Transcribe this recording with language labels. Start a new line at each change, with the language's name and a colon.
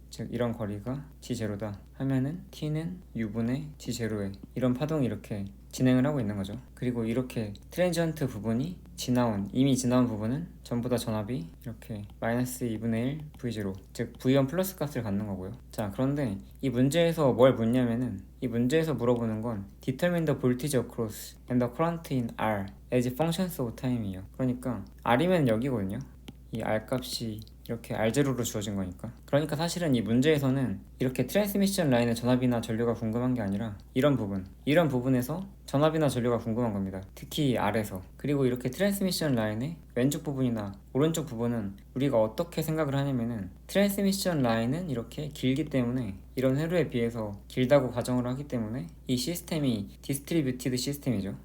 Korean: 즉 이런 거리가 G0다 하면은 T는 U분의 G0에 이런 파동이 이렇게 진행을 하고 있는 거죠. 그리고 이렇게 트랜지언트 부분이 이미 지나온 부분은 전부 다 전압이 이렇게 마이너스 2분의 1 V0 즉 V1 플러스 값을 갖는 거고요. 자, 그런데 이 문제에서 뭘 묻냐면은 이 문제에서 물어보는 건
English: Determine the voltage across and the current in R as functions of time이에요.
Korean: 그러니까 R이면 여기거든요. 이 R 값이 이렇게 R0로 주어진 거니까. 그러니까 사실은 이 문제에서는 이렇게 트랜스미션 라인의 전압이나 전류가 궁금한 게 아니라 이런 부분에서 전압이나 전류가 궁금한 겁니다. 특히 R에서. 그리고 이렇게 트랜스미션 라인의 왼쪽 부분이나 오른쪽 부분은 우리가 어떻게 생각을 하냐면은 트랜스미션 라인은 이렇게 길기 때문에 이런 회로에 비해서 길다고 가정을 하기 때문에 이 시스템이 디스트리뷰티드 시스템이죠.